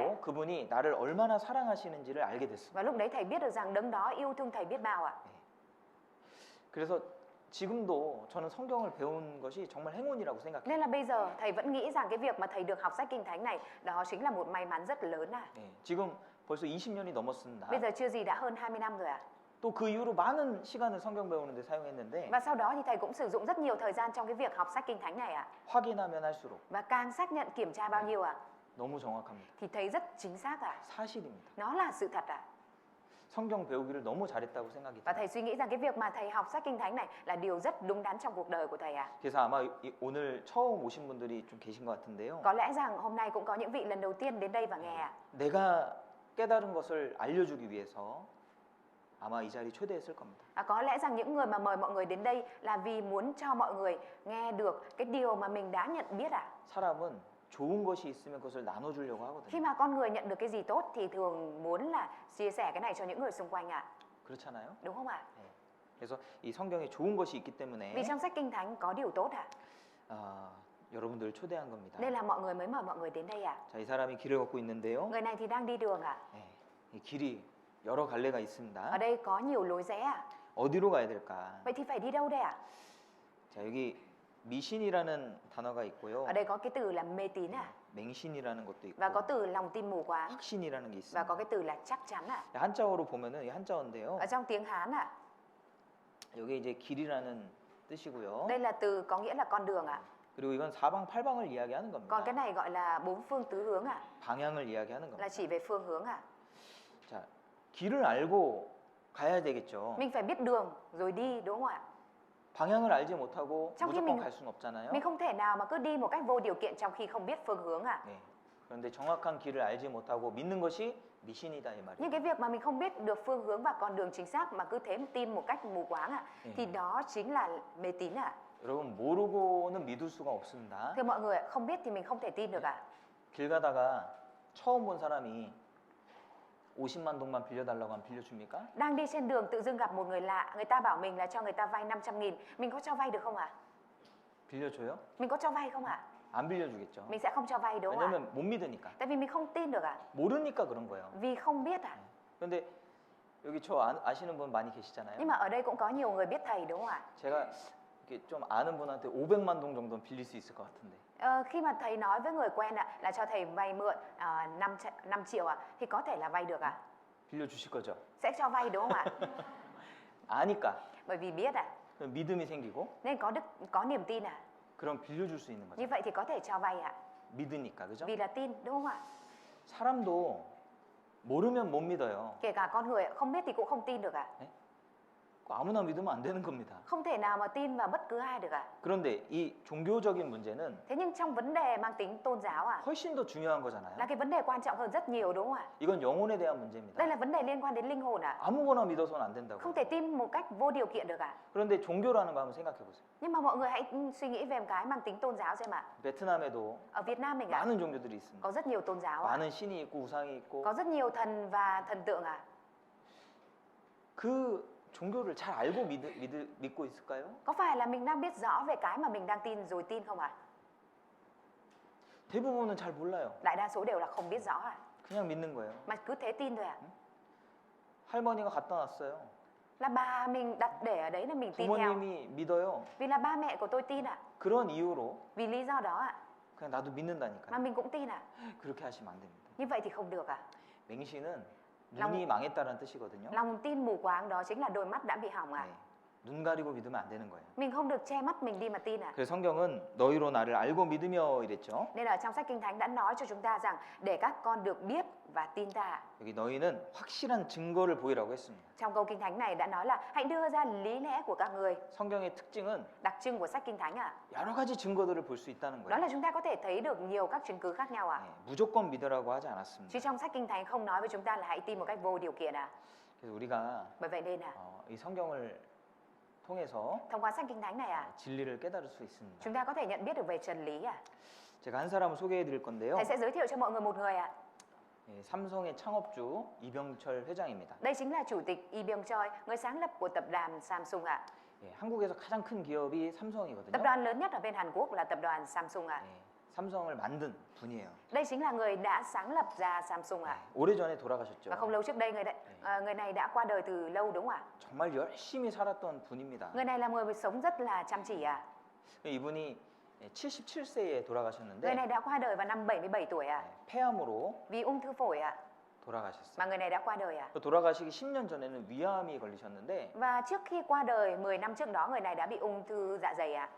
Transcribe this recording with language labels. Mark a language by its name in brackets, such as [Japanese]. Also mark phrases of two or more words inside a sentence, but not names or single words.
[Korean] 그리고 그분이 나를 얼마나 사랑하시는지를 알게 됐습니다. [Vietnamese] Và lúc đấy thầy biết được rằng đấng đó yêu thương thầy biết bao ạ. [Korean] 그래서 지금도 저는 성경을 배운 것이 정말 행운이라고 생각해요. [Vietnamese] Nên là bây giờ thầy vẫn nghĩ rằng cái việc mà thầy được học sách Kinh Thánh này đó chính là một may mắn rất lớn ạ. [Korean] 지금 벌써 20년이 넘었습니다. [Vietnamese] Bây giờ chưa gì đã hơn 20 năm rồi ạ. [Korean] 또 그 이후로 많은 시간을 성경 배우는데 사용했는데 [Vietnamese] Và sau đó thì thầy cũng sử dụng rất nhiều thời gian trong cái việc học sách Kinh Thánh này ạ. [Korean] 확인하면 할수록 [Vietnamese] Và càng xác nhận kiểm tra bao nhiêu ạ [Korean] 너무 정확합니다. [Vietnamese] thì thấy rất chính xác ạ. [Korean] 사실입니다. [Vietnamese] Nó là sự thật ạ. [Korean] 성경 배우기를 너무 잘했다고 생각이 [Vietnamese] Và [Korean] 들어요. [Vietnamese] thầy suy nghĩ rằng cái việc mà thầy học sách Kinh Thánh này là điều rất đúng đắn trong cuộc đời của thầy ạ. [Korean] 그래서 아마 오늘 처음 오신 분들이 좀 계신 것 같은데요. [Vietnamese] Có lẽ rằng hôm nay cũng có những vị lần đầu tiên đến đây và nghe ạ. [Korean] 내가 깨달은 것을 알려주기 위해서 아마 이 자리 초대했을 겁니다. [Vietnamese] Có lẽ rằng những người mà mời mọi người đến đây là vì muốn cho mọi người nghe được cái điều mà mình đã nhận biết ạ. [Korean] 사람은 좋은 것이 있으면 그것을 나눠주려고 [Vietnamese] Khi [Korean] 하거든요. [Vietnamese] mà con người nhận được cái gì tốt thì thường muốn là chia sẻ cái này cho những người xung quanh ạ. [Korean] 그렇잖아요. [Vietnamese] Đúng không ạ? [Korean] 그래서 이 성경에 좋은 것이 있기 때문에 [Vietnamese] Vì trong sách Kinh Thánh có điều tốt ạ. [Korean] 여러분들을 초대한 겁니다. [Vietnamese] Nên là mọi người mới mời mọi người đến đây ạ. [Korean] 자, 이 사람이 길을 걷고 있는데요. [Vietnamese] Người này thì đang đi đường ạ. [Korean] 이 길이 여러 갈래가 있습니다. [Vietnamese] Ở đây có nhiều lối rẽ ạ. [Korean] 어디로 가야 될까? [Vietnamese] Vậy thì phải đi đâu đây ạ? [Korean] 자, 여기 미신이라는 단어가 있고요. [Vietnamese] Ở đây có cái từ là mê tín ạ. [Korean] 맹신이라는 것도 있고 [Vietnamese] Và có từ lòng tin mù quáng. [Korean] 확신이라는 게 [Vietnamese] Và có [Korean] 있습니다. [Vietnamese] cái từ là chắc chắn ạ. [Korean] 한자어로 보면은 이 한자어인데요. [Vietnamese] Ở trong tiếng Hán ạ. [Korean] 여기 이제 길이라는 뜻이고요. [Vietnamese] Đây là từ có nghĩa là con đường ạ. [Korean] 그리고 이건 사방팔방을 이야기하는 [Vietnamese] Còn [Korean] 겁니다. [Vietnamese] cái này gọi là bốn phương tứ hướng ạ. [Korean] 방향을 이야기하는 [Vietnamese] Là [Korean] 겁니다. [Vietnamese] chỉ về phương hướng ạ. [Korean] 자, 길을 알고 가야 되겠죠. [Vietnamese] Mình phải biết đường rồi đi đúng không ạ? [Korean] 방향을 알지 못하고 [Vietnamese] trong khi [Korean] 무조건 [Vietnamese] mình [Korean] 갈 수는 없잖아요. [Vietnamese] Mình không thể nào mà cứ đi một cách vô điều kiện trong khi không biết phương hướng ạ. [Korean] 네. 그런데 정확한 길을 알지 못하고 믿는 것이 미신이다 이 말이에요. [Vietnamese] Nhưng cái việc mà mình không biết được phương hướng và con đường chính xác mà cứ thế tin một cách mù quáng ạ, thì đó chính là mê tín ạ. [Korean] 여러분 모르고는 믿을 수가 없습니다. [Vietnamese] Thưa mọi người, không biết thì mình không thể tin được ạ. [Korean] 길 가다가 처음 본 사람이 50만 동만 빌려달라고 하면 빌려줍니까? [Vietnamese] Đang đi trên đường tự dưng gặp một người lạ, người ta bảo mình là cho người ta vay 500.000, mình có cho vay được không ạ? [Korean] 빌려줘요? [Vietnamese] Mình có cho vay không ạ? [Korean] 안 빌려주겠죠. [Vietnamese] Mình sẽ không cho vay đúng không ạ? [Korean] 왜냐면 못 믿으니까. [Vietnamese] Tại vì mình không tin được ạ. [Korean] 모르니까 그런 거예요. [Vietnamese] Vì không biết ạ. [Korean] 그런데 여기 저 아시는 분 많이 계시잖아요. [Vietnamese] Nhưng mà ở đây cũng có nhiều người biết thầy đúng không ạ? [Korean] 제가 이렇게 좀 아는 분한테 500만 동 정도는 빌릴 수 있을 것 같은데. [Vietnamese] Khi mà thầy nói với người quen ạ là cho thầy vay mượn 5 triệu ạ, thì có thể là vay được ạ. [Korean] 빌려주실 거죠? [Vietnamese] Sẽ cho vay đúng không ạ? [Korean] 아니까. [Vietnamese] Bởi vì biết ạ. [Korean] 그럼 믿음이 생기고 [Vietnamese] Nên có niềm tin ạ. [Korean] 그럼 빌려줄 수 있는 거죠. [Vietnamese] Như vậy thì có thể cho vay ạ. [Korean] 믿으니까, 그죠? [Vietnamese] Vì là tin đúng không ạ? [Korean] 사람도 모르면 못 믿어요. [Vietnamese] Kể cả con người không biết thì cũng không tin được ạ. [Korean] 그거 아무나 믿으면 안 되는 겁니다. [Vietnamese] Không thể nào mà tin vào bất cứ ai được ạ. [Korean] 그런데 이 종교적인 문제는 [Vietnamese] Thế nhưng trong vấn đề mang tính tôn giáo [Korean] 훨씬 더 중요한 [Vietnamese] là [Korean] 거잖아요. [Vietnamese] cái vấn đề quan trọng hơn rất nhiều đúng không ạ? [Korean] 이건 영혼에 대한 문제입니다. [Vietnamese] Đây là vấn đề liên quan đến linh hồn ạ. [Korean] 아무거나 믿어서는 안 된다고. [Vietnamese] Không thể tin một cách vô điều kiện được ạ. [Korean] 그런데 종교라는 거 한번 생각해 보세요. [Vietnamese] Nhưng mà mọi người hãy suy nghĩ về một cái mang tính tôn giáo xem ạ. [Korean] 베트남에도 [Vietnamese] Ở Việt Nam mình ạ, [Korean] 많은 종교들이 있습니다. [Vietnamese] có rất nhiều tôn giáo ạ. [Korean] 많은 신이 있고 우상이 있고 [Vietnamese] Có rất nhiều thần và thần tượng ạ. [Korean] 그 종교를 잘 알고 믿고 있을까요? [Vietnamese] Có phải là mình đang biết rõ về cái mà mình đang tin rồi tin không ạ? [Korean] 대부분은 잘 몰라요. [Vietnamese] Đại đa số đều là không biết rõ ạ. [Korean] 그냥 믿는 거예요. [Vietnamese] Mà cứ thế tin thôi ạ. [Korean] 할머니가 갖다 놨어요. [Vietnamese] Là bà mình đặt để ở đấy là mình tin theo. [Korean] 부모님이 믿어요. [Vietnamese] Vì là ba mẹ của tôi tin ạ. [Korean] 그런 이유로 [Vietnamese] Vì lý do đó ạ. [Korean] 그냥 나도 믿는다니까요. [Vietnamese] Mà mình cũng tin ạ. [Korean] 그렇게 하시면 안 됩니다. [Vietnamese] Như vậy thì không được ạ. [Korean] 맹신은 눈이 망했다는 뜻이거든요. [Vietnamese] Lòng tin mù quáng đó chính là đôi mắt đã bị hỏng ạ. [Korean] 네. 눈 가리고 믿으면 안 되는 거예요. [Vietnamese] Mình không được che mắt mình đi mà tin ạ. [Korean] 그래서 성경은 너희로 나를 알고 믿으며 이랬죠. [Vietnamese] Nên ở trong sách Kinh Thánh đã nói cho chúng ta rằng để các con được biết và tin ta ạ. [Korean] 여기 너희는 확실한 증거를 보이라고 했습니다. [Vietnamese] Trong câu Kinh Thánh này đã nói là hãy đưa ra lý lẽ của các người. [Korean] 성경의 특징은 [Vietnamese] Đặc trưng của sách Kinh Thánh ạ. [Korean] 여러 가지 증거들을 볼 수 있다는 [Vietnamese] Đó [Korean] 거예요. [Vietnamese] là chúng ta có thể thấy được nhiều các chứng cứ khác nhau ạ. [Korean] 네, 무조건 믿으라고 하지 [Vietnamese] Chứ [Korean] 않았습니다. [Vietnamese] trong sách Kinh Thánh không nói với chúng ta là hãy tin một cách vô điều kiện ạ. [Korean] 그래서 우리가 [Vietnamese] Bởi vậy nên [Korean] 이 성경을 통해서 [Vietnamese] thông qua sách Kinh Thánh này [Korean] 진리를 깨달을 수 있습니다. [Vietnamese] chúng ta có thể nhận biết được về chân lý [Korean] 제가 한 사람을 소개해 드릴 건데요. [Vietnamese] Thầy sẽ giới thiệu cho mọi người một người ạ. [Korean] 예, 삼성의 창업주 이병철 회장입니다. [Vietnamese] Đây chính là chủ tịch Lee Byung-chul, người sáng lập của tập đoàn Samsung ạ. [Korean] 예, 한국에서 가장 큰 기업이 [Vietnamese] Tập [Korean] 삼성이거든요. [Vietnamese] đoàn lớn nhất ở bên Hàn Quốc là tập đoàn Samsung ạ. [Korean] 예, 삼성을 만든 분이에요. [Vietnamese] Đây chính là người đã sáng lập ra Samsung ạ. [Korean] 예, 오래전에 돌아가셨죠. [Vietnamese] Và không lâu trước đây người này đã qua đời từ lâu đúng không ạ? [Korean] 정말 열심히 살았던 분입니다. [Vietnamese] Người này là người sống rất là chăm chỉ ạ. [Korean] 이분이 77세에 [Vietnamese] Người [Korean] 돌아가셨는데 [Vietnamese] này đã qua đời vào năm 77 tuổi ạ. [Korean] 폐암으로 [Vietnamese] Vì ung thư phổi ạ. [Korean] 돌아가셨어요. [Vietnamese] Mà người này đã qua đời ạ. [Korean] 또 돌아가시기 10년 전에는 위암이 걸리셨는데 [Vietnamese] Và trước khi qua đời 10 năm trước đó người này đã bị ung thư dạ dày ạ.